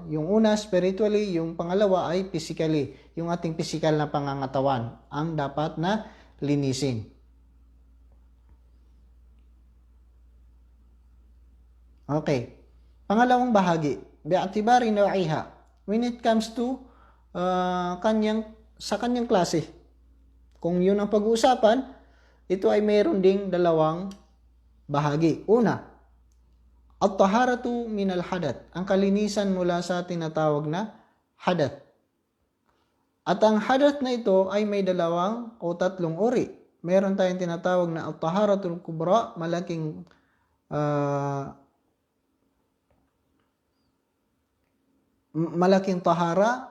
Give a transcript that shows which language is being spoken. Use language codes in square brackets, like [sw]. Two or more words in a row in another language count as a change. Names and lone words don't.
[tl] Yung una spiritually, yung pangalawa ay physically. Yung ating physical na pangangatawan ang dapat na linisin. Okay. Pangalawang bahagi, [ar] باعتبار نوعها. [en] When it comes to [tl] sa kanyang klase. Kung yun ang pag-uusapan, ito ay mayroon ding dalawang bahagi. Una, [ar] الطهارة من الحدث, [tl] ang kalinisan mula sa tinatawag na hadath. At ang hadath na ito ay may dalawang o tatlong uri. Meron tayong tinatawag na [ar] الطهارة الكبرى, [tl] malaking tahara.